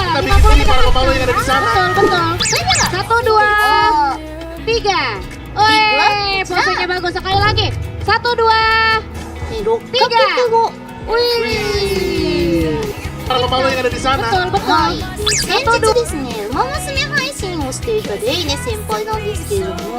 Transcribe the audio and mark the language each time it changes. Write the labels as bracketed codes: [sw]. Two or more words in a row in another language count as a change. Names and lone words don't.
[id] Kita bikin sini para pemalu yang ada di sana. Betul. 1, 2, 3. Wih, posenya bagus. Sekali lagi. 1, 2, 3. Wih. Para pemalu yang ada di sana. Betul. 1, 2. [ja] ですね。馬娘配信をしていたデイネ先輩なんですけれど